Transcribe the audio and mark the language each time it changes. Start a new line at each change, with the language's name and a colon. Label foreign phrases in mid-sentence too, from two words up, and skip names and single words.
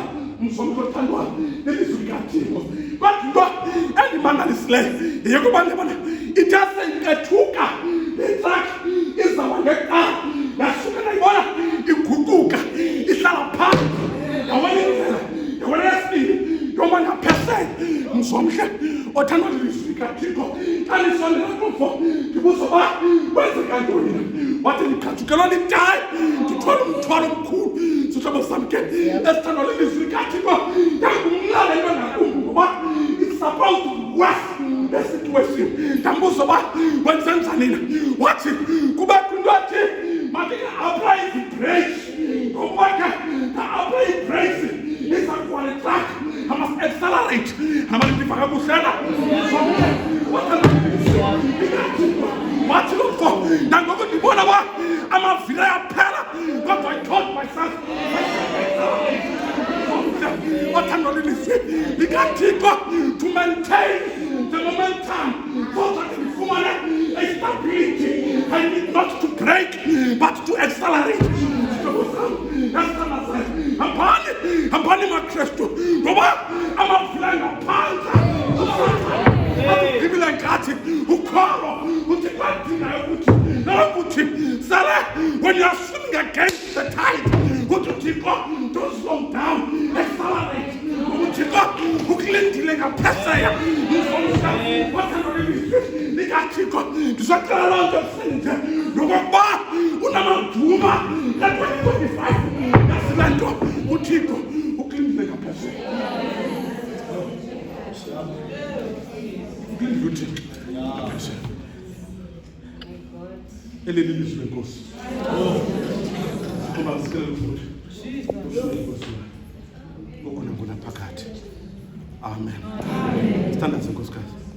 Xhosa: Mzomhle othandwayo lelizwi likaThixo kodwa into endimangalisileyo yeyokuba ndibona ithe seyikethuka le truck izawuba ngeqala yasuke nayibona iguquka ihlala phansi yawona indlela yawona yesibini yoma ngaphesele. Mzomhle othandwa lelizwi likaThixo xa lisondela kumfo ndibuza uba kwenzeka ntoni na wathi ndikhathukelwa litayi ndithwala umthwalo omkhulu. Sihlobo sami ke esithandwa lelizwi likaThixo yangumlala into ngakumbi ngoba
English: it's supposed to be worse
Xhosa: umuntu wesimo ndambuza uba wenzenza nina wathi kubekho into athi mandika-apply i-brakes ngokuba ke ka-apply i-brakes iza kuwa le truck
English: I must accelerate
Xhosa: amalipha kabuhlena wathi lokho nangoku ndibona uba amavili ayaphela kodwa
English: I told myself
Xhosa: othandwa lilizwi likaThixo
English: to maintain the momentum so that
Xhosa: ndifumane
English: a stability. I need not to break but to accelerate.
Xhosa: Hambani maKristu ngoba amavila ngaphansi Biblia ngathi ukholo uthi kwadingayo ukuthi sale
English: when you are swimming against the tide
Xhosa: uThixo
English: don't slow down, accelerate.
Xhosa: uThixo ukulindile ngaphesheya likaThixo ndizocela loo nto sinje nokokuba unamaduma ka-2025 yasile nto uThixo ukulindile ngaphesheya ukulindile uThixo ngaphesheya eleli lizwi lenkosi kuba sikele futhi ukhona phakathi.
English: Amen. Stand up,
Xhosa: Nkosikazi.